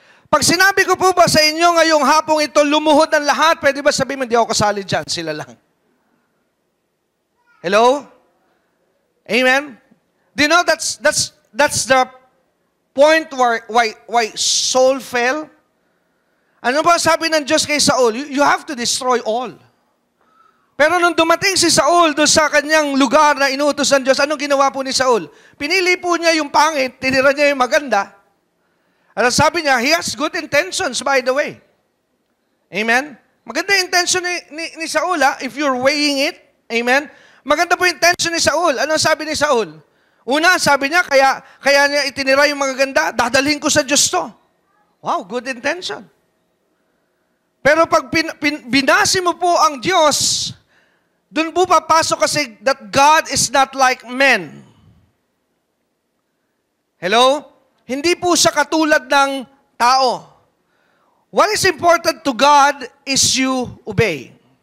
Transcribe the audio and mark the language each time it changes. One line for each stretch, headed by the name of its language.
Filipino: Pag sinabi ko po ba sa inyo ngayong hapong ito, lumuhod ang lahat, pwede ba sabihin mo, hindi ako kasali dyan, sila lang.
English: Hello? Amen? Do you know that's the point why Saul fell?
Filipino: Ano ba sabi ng Diyos kay Saul?
English: You have to destroy all.
Filipino: Pero nung dumating si Saul doon sa kanyang lugar na inuutos ng Diyos, anong ginawa po ni Saul? Pinili po niya yung pangit, tinira niya yung maganda. At sabi niya,
English: he has good intentions, by the way. Amen?
Filipino: Maganda yung intention ni Saul,
English: if you're weighing it.
Filipino: Amen? Maganda po yung intention ni Saul. Ano sabi ni Saul? Una, sabi niya, kaya niya itinira yung magaganda, dadalhin ko sa Diyos to.
English: Wow, good intention.
Filipino: Pero pag binasi mo po ang Diyos, doon po papasok kasi
English: that God is not like men. Hello?
Filipino: Hindi po siya katulad ng tao.
English: What is important to God is you obey.